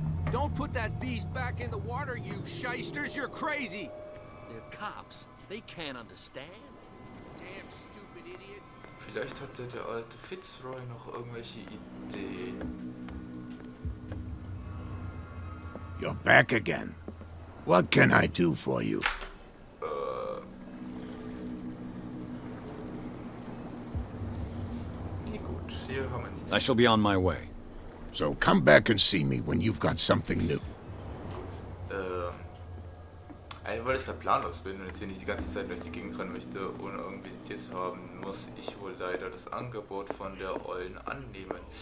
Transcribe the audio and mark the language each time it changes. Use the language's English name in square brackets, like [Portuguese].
[English] Don't put that beast back in the water, you shysters, you're crazy. They're cops. They can't understand. Damn stupid idiots. [German] Vielleicht hatte der alte Fitzroy noch irgendwelche Ideen. [English] You're back again. What can I do for you? [German] Gut, hier haben wir nichts. [English] I shall be on my way. So come back and see me when you've got something new. [German] Weil ich gerade planlos bin und jetzt hier nicht die ganze Zeit durch die Gegend rennen möchte, ohne irgendwie Tiers haben, muss ich wohl leider das Angebot von der Ollen annehmen.